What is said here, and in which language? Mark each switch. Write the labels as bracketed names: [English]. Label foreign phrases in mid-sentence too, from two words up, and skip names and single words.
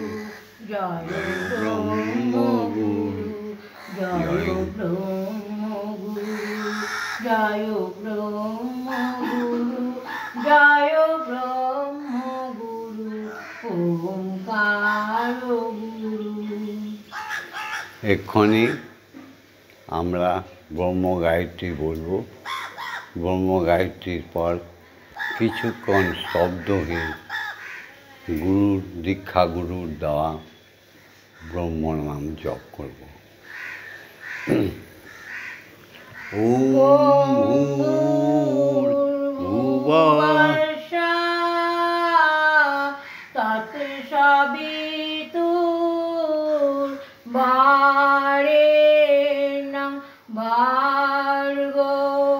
[Sanskrit] जय ब्रह्मगुरु जय ब्रह्मगुरु जय ब्रह्मगुरु जय ब्रह्मगुरु ओंकार गुरु [Bangla] এক্ষুনি আমরা ব্রহ্ম গায়ত্রী বলবো। ব্রহ্ম গায়ত্রীর পর কিছুক্ষণ শব্দহীন গুরুর দীক্ষা গুরুর দেওয়া ব্রহ্ম নাম জপ করব। [Sanskrit] ওম ভূর্ভুবঃ তৎসবিতুর্বরেণ্যং ভর্গো